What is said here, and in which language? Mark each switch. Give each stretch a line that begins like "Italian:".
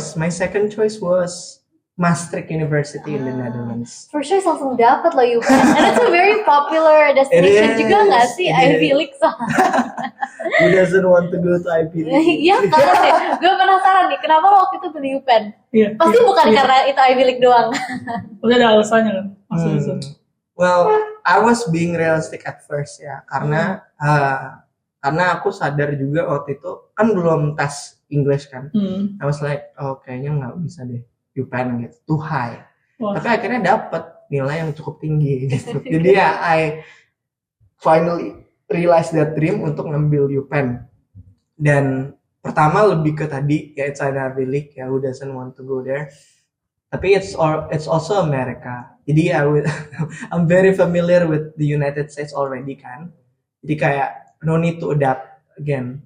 English: My second choice was Maastricht University in the Netherlands. First choice
Indonesian: langsung dapat loh
English: UPenn. And it's a very popular destination
Indonesian: juga nggak sih,
English: Ivy League Who doesn't want to go to Ivy League?
Indonesian: Iya kan, gue penasaran nih, kenapa waktu itu pilih UPenn? Pasti bukan karena itu Ivy League doang. Udah ada alasannya kan?
English: Well, I was being realistic at first
Indonesian: ya, karena aku sadar juga waktu itu kan belum tes English kan.
English: I was like,
Indonesian: kayaknya nggak bisa deh UPenn gitu,
English: too high.
Indonesian: Tapi akhirnya dapat nilai yang cukup tinggi gitu. Jadi
English: I finally realize that dream untuk ngambil UPenn.
Indonesian: Dan pertama lebih ke tadi ya,
English: it's an Ivy League ya, who doesn't want to go there. Tapi it's also America. Jadi I'm very familiar with the United States already kan.
Indonesian: Jadi kayak
English: no need to adapt again.